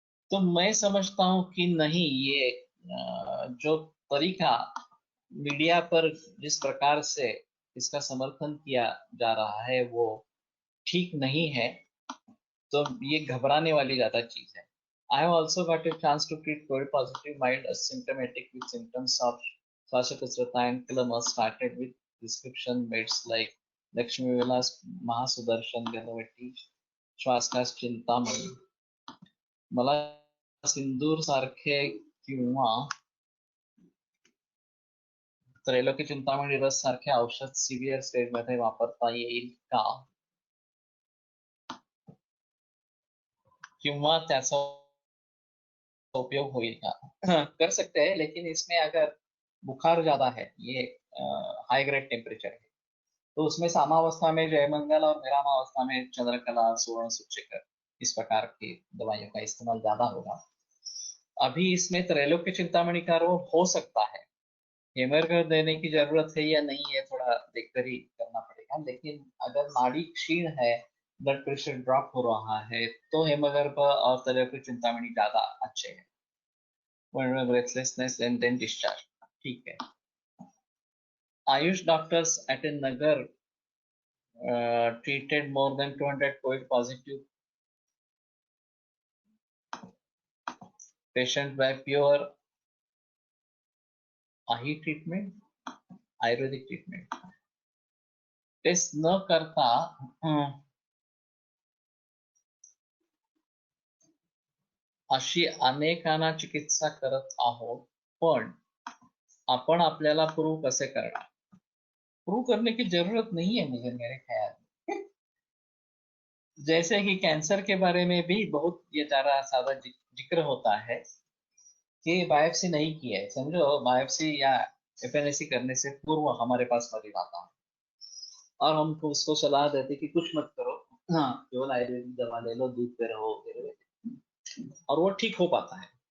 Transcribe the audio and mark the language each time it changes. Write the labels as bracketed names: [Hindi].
[Hindi] तो मैं समझता हूँ कि नहीं, ये जो तरीका मीडिया पर जिस प्रकार से इसका समर्थन किया जा रहा है वो ठीक नहीं है. तो ये घबराने वाली ज्यादा चीज है. [English] I have also got a chance to treat COVID positive mild asymptomatic with symptoms of Swasthya and Kilama, started with prescription meds like Lakshmi Vilas, Mahasudarshan, Ganavati, Shwaskas Chintamani. [Marathi] मला सिंदूर सारखे किंवा त्रैलोक्य चिंतामणी रस सारखे औषध सिव्हिअर स्टेज मध्ये वापरता येईल का, किंवा त्याचा उपयोग होईल का? [Hindi] कर सकते हैं, लेकिन इसमें अगर बुखार ज्यादा है, ये हाई ग्रेड टेम्परेचर है, तो उसमें सामावस्था में जयमंगल और विरामावस्था में चंद्रकला, सुवर्ण सूचकर, इस प्रकार की दवाइयों का इस्तेमाल ज्यादा होगा. अभी इसमें त्रैलोक्य चिंतामणि का रोल हो सकता है. हेमरगर देने की जरूरत है या नहीं है थोड़ा देखकर ही करना पड़ेगा, लेकिन अगर नाड़ी क्षीण है, ब्लड प्रेशर ड्रॉप हो रहा है, तो हेमगर्भ और त्रैलोक्य चिंतामणि ज्यादा अच्छे हैं. [English] breathlessness and then discharge, [Hindi] ठीक है. [English] AYUSH doctors at a Nagar treated more than 200 COVID positive patient by pure आही treatment, ayurvedic treatment. [Marathi] टेस्ट न करता अशी अनेकांना चिकित्सा करत आहोत, पण आपण आपल्याला प्रूव कसे करणार? [Hindi] प्रूव करने की जरूरत नहीं है मुझे, मेरे ख्याल में. जैसे कि कैंसर के बारे में भी बहुत ये सारा सादा जिक्र होता है कि बायोप्सी नहीं की है. समझो बायोप्सी या एफएनएसी करने से पूर्व हमारे पास मरीज आता है और हमको उसको सलाह देते कि कुछ मत करो, हाँ केवल आयुर्वेदिक दवा ले लो, दूध पे रहो, और वो ठीक हो पाता है.